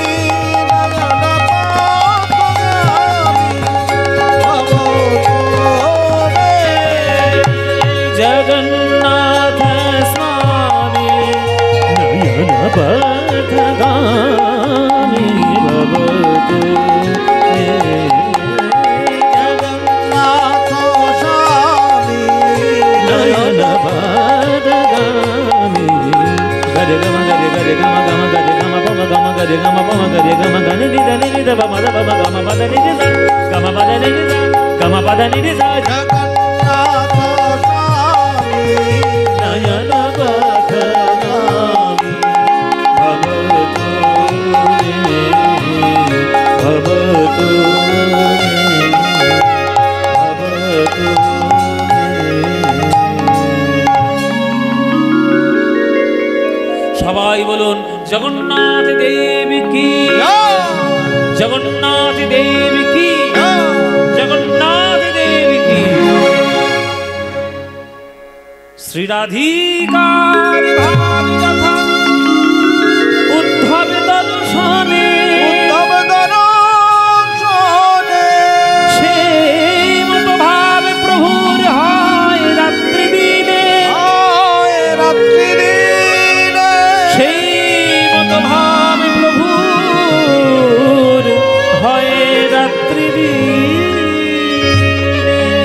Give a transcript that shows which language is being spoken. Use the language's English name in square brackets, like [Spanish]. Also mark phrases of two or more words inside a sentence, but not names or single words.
[Sanskrit] जगन्नाथ स्वामी नयनपथगामी भवतु मे। जगन्नाथ स्वामी नयनपथगामी गरे गम गरे गरे गम गम गरे गम पम गम गरे गम पम गरे गम गनि नि ध नि नि ध पम ध पम गम पद नि नि ध गम पद नि नि ध गम पद नि नि ध। जगन्नाथ स्वामी नयनपथगामी भवतु मे भवतु मे भवतु मे। [Bangla] সবাই বলুন জগন্নাথ দেবী কি, জগন্নাথ দেবী কি, জগন্নাথ দেবী কি। শ্রী রাধিকার ভাব যথা উদ্ধব দর্শনে সেই মতো ভাব প্রভুর হয় রাত্রি দিনে, সেই মতো ভাব প্রভুর হয় রাত্রি দিনে।